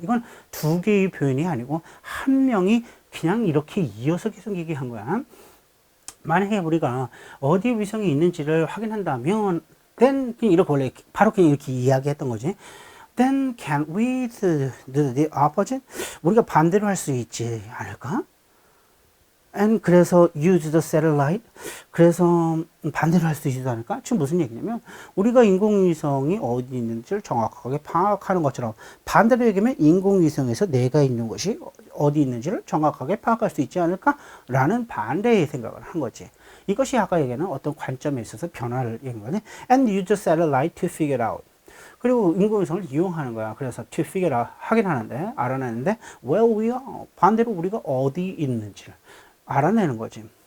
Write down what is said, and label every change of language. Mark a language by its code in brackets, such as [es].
[ko] 이건 두 개의 표현이 아니고 한 명이 그냥 이렇게 이어서 계속 얘기한 거야. 만약에 우리가 어디 위성이 있는지를 확인한다면 then 그냥 이렇게 원래 바로 그냥 이렇게 이야기했던 거지. [en] Then can we do the opposite? [ko] 우리가 반대로 할 수 있지 않을까? [en] And 그래서 use the satellite. [ko] 그래서 반대로 할 수 있지 않을까? 지금 무슨 얘기냐면 우리가 인공위성이 어디 있는지를 정확하게 파악하는 것처럼 반대로 얘기하면 인공위성에서 내가 있는 것이 어디 있는지를 정확하게 파악할 수 있지 않을까? 라는 반대의 생각을 한 거지. 이것이 아까 얘기하는 어떤 관점에 있어서 변화를 얘기한 거네. [en] And use the satellite to figure out. [ko] 그리고 인공위성을 이용하는 거야. 그래서 [en] to figure out [ko] 확인하는데 알아내는데 [en] where we are [ko] 반대로 우리가 어디 있는지를 알아내는 거지.